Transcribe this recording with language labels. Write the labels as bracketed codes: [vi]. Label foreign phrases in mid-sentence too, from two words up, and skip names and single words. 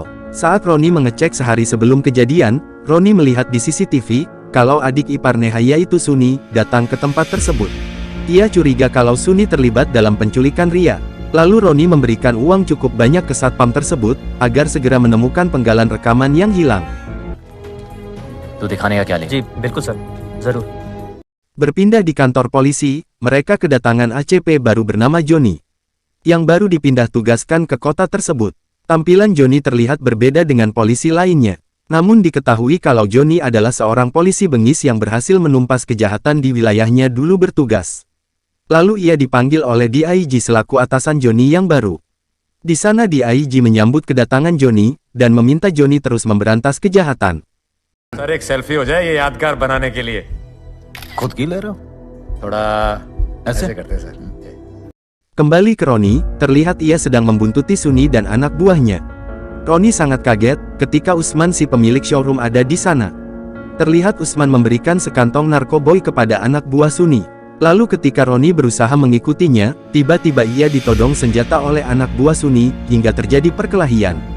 [id] Saat Roni mengecek sehari sebelum kejadian, Roni melihat di CCTV, kalau adik ipar Neha yaitu Suni, datang ke tempat tersebut. Ia curiga kalau Suni terlibat dalam penculikan Ria. Lalu Roni memberikan uang cukup banyak ke satpam tersebut, agar segera menemukan penggalan rekaman yang hilang. [hi] तो दिखाने का क्या लेंगे? जी बिल्कुल सर जरूर [id] Berpindah di kantor polisi, mereka kedatangan ACP baru bernama Joni. yang baru dipindah tugaskan ke kota tersebut. Tampilan Johnny terlihat berbeda dengan polisi lainnya. Namun diketahui kalau Johnny adalah seorang polisi bengis yang berhasil menumpas kejahatan di wilayahnya dulu bertugas. Lalu ia dipanggil oleh DIG selaku atasan Johnny yang baru. Di sana DIG menyambut kedatangan Johnny, dan meminta Johnny terus memberantas kejahatan. [hi] सर एक सेल्फी हो जाए ये यादगार बनाने के लिए खुद की ले रहे हो? थोड़ा ऐसे? करते हैं सर [id] Kembali ke Roni, terlihat ia sedang membuntuti Suni dan anak buahnya. Roni sangat kaget ketika Usman si pemilik showroom ada di sana. Terlihat Usman memberikan sekantong narkoboy kepada anak buah Suni. Lalu ketika Roni berusaha mengikutinya, tiba-tiba ia ditodong senjata oleh anak buah Suni, hingga terjadi perkelahian.